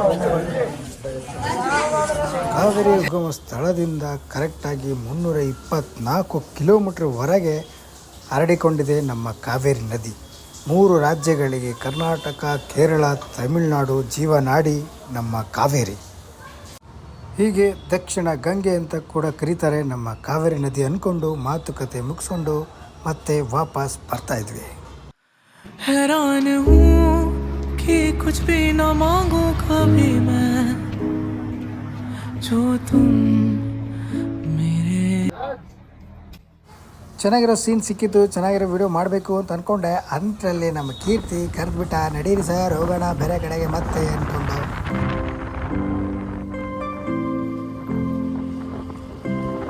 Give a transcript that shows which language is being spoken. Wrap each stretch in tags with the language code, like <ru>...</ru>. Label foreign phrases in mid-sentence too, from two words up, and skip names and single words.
<kn>ಉಗಮ ಸ್ಥಳದಿಂದ ಕರೆಕ್ಟಾಗಿ 324 ಕಿಲೋಮೀಟರ್ ಹೊರಗೆ ಹರಡಿಕೊಂಡಿದೆ ನಮ್ಮ ಕಾವೇರಿ ನದಿ. 3 ರಾಜ್ಯಗಳಿಗೆ ಕರ್ನಾಟಕ, ಕೇರಳ, ತಮಿಳುನಾಡು ಜೀವನಾಡಿ ನಮ್ಮ ಕಾವೇರಿ. ಹೀಗೆ ದಕ್ಷಿಣ ಗಂಗೆ ಅಂತ ಕೂಡ ಕರೀತಾರೆ ನಮ್ಮ ಕಾವೇರಿ ನದಿ ಅಂದ್ಕೊಂಡು ಮಾತುಕತೆ ಮುಗಿಸ್ಕೊಂಡು ಮತ್ತೆ ವಾಪಸ್ ಬರ್ತಾ ಇದ್ವಿ.</kn> <hi>हैरान हूँ कि कुछ भी न मांगू कभी मैं, जो तुम मेरे.</hi> <kn>ಚೆನ್ನಾಗಿರೋ ಸೀನ್ ಸಿಕ್ಕಿತ್ತು, ಚೆನ್ನಾಗಿರೋ ವಿಡಿಯೋ ಮಾಡಬೇಕು ಅಂತ ಅಂದ್ಕೊಂಡೆ. ಅಂಥರಲ್ಲಿ ನಮ್ಮ ಕೀರ್ತಿ ಕರೆದ್ಬಿಟ್ಟ, ನಡೀರಿ ಸರ್ ಹೋಗೋಣ ಬೇರೆ ಕಡೆಗೆ ಮತ್ತೆ ಅಂದ್ಕೊಂಡು.</kn>